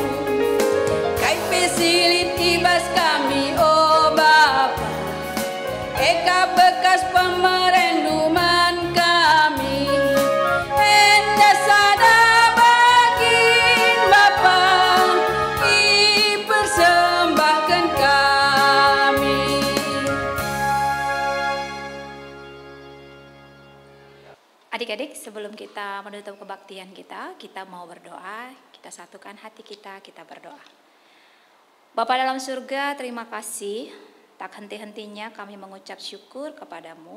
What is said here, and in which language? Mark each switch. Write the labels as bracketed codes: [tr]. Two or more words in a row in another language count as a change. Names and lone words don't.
[btx] Kai pesilit ibas kami oh Bapa, eka bekas pemerenduman kami. Enda sada bagin Bapa, i persembahkan kami. [id] Adik-adik, sebelum kita menutup kebaktian kita mau berdoa, kita satukan hati kita berdoa. Bapa dalam surga, terima kasih, tak henti-hentinya kami mengucap syukur kepadamu.